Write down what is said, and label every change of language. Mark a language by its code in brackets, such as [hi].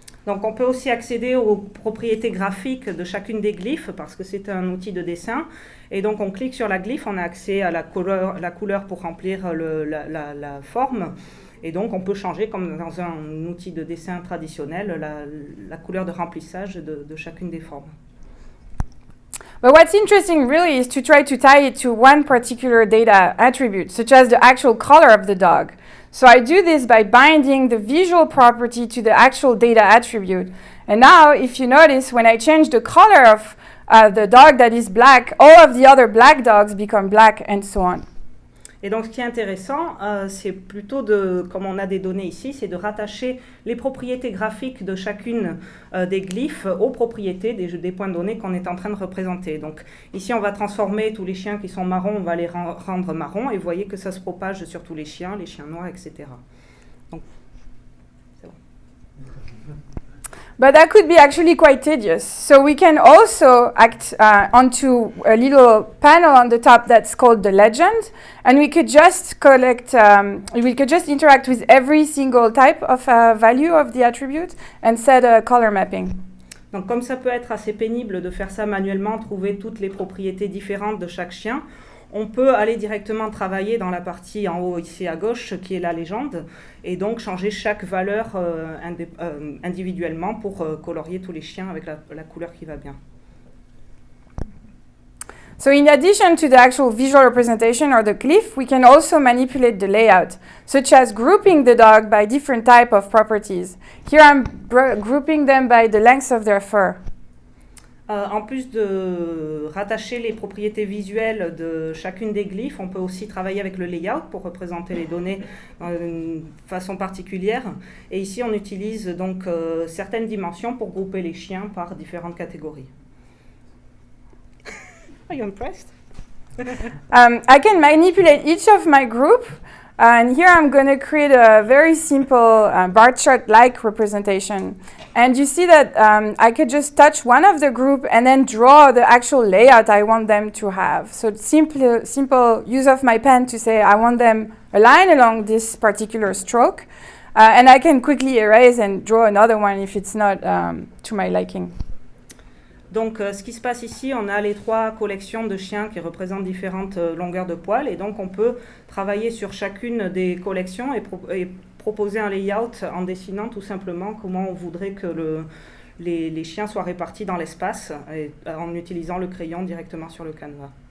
[fr] Donc on peut aussi accéder aux propriétés graphiques de chacune des glyphes parce que c'est un outil de dessin. Et donc on clique sur la glyphe, on a accès à la couleur pour remplir la forme. Et donc on peut changer, comme dans un outil de dessin traditionnel, la couleur de remplissage de chacune des formes. [en] But what's interesting really is to try to tie it to one particular data attribute, such as the actual color of the dog. So I do this by binding the visual property to the actual data attribute. And now, if you notice, when I change the color of the dog that is black, all of the other black dogs become black, and so on. [fr] Et donc, ce qui est intéressant, c'est plutôt comme on a des données ici, c'est de rattacher les propriétés graphiques de chacune des glyphes aux propriétés des points de données qu'on est en train de représenter. Donc, ici, on va transformer tous les chiens qui sont marrons, on va les rendre marrons, et vous voyez que ça se propage sur tous les chiens noirs, etc. Donc, c'est bon. [en] But that could be actually quite tedious. So we can also act onto a little panel on the top that's called the legend, and we could just interact with every single type of value of the attribute and set a color mapping. [fr] Donc comme ça peut être assez pénible de faire ça manuellement, trouver toutes les propriétés différentes de chaque chien, on peut aller directement travailler dans la partie en haut ici à gauche qui est la légende et donc changer chaque valeur individuellement pour colorier tous les chiens avec la couleur qui va bien. [en] So in addition to the actual visual representation or the glyph, we can also manipulate the layout, such as grouping the dog by different type of properties. Here I'm grouping them by the length of their fur. [fr] En plus de rattacher les propriétés visuelles de chacune des glyphes, on peut aussi travailler avec le layout pour représenter les données d'une façon particulière. Et ici, on utilise donc certaines dimensions pour grouper les chiens par différentes catégories. [en] Are you impressed? I can manipulate each of my group, and here I'm going to create a very simple bar chart-like representation. And you see that I could just touch one of the group and then draw the actual layout I want them to have. So simple use of my pen to say I want them aligned along this particular stroke. And I can quickly erase and draw another one if it's not to my liking. [fr] Donc, ce qui se passe ici, on a les 3 collections de chiens qui représentent différentes longueurs de poils. Et donc, on peut travailler sur chacune des collections et proposer un layout en dessinant tout simplement comment on voudrait que les chiens soient répartis dans l'espace en utilisant le crayon directement sur le canevas.